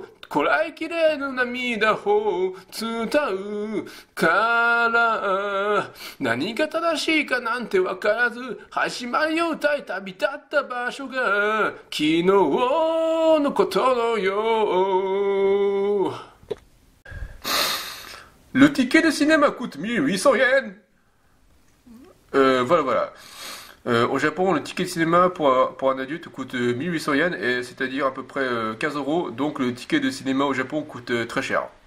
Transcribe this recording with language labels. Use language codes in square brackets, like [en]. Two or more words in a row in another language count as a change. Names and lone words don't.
[ja] こらえきれぬ涙を伝うから何が正しいかなんてわからず始まりを歌い旅立った場所が昨日のことのよう。 [fr] Le ticket de cinéma coûte 1800 yens. Voilà. Au Japon, le ticket de cinéma pour un adulte coûte 1800 yens, et c'est-à-dire à peu près 15 euros. Donc le ticket de cinéma au Japon coûte très cher.